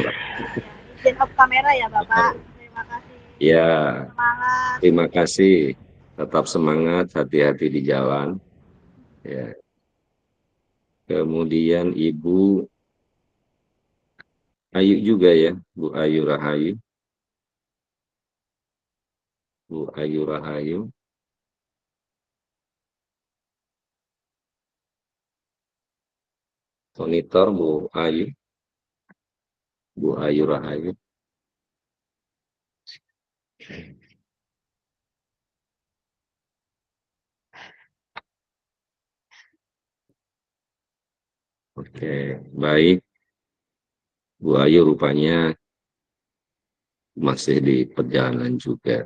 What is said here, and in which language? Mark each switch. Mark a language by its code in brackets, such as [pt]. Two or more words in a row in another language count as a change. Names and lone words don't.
[id] Izin off kamera ya Bapak. Terima kasih. Ya. Semangat. Terima kasih. Tetap semangat, hati-hati di jalan. Ya. Kemudian Ibu Ayu juga ya, Bu Ayu Rahayu. Bu Ayu Rahayu. Monitor Bu Ayu. Bu Ayu Rahayu. Oke, baik. Bu Ayu rupanya masih di perjalanan juga.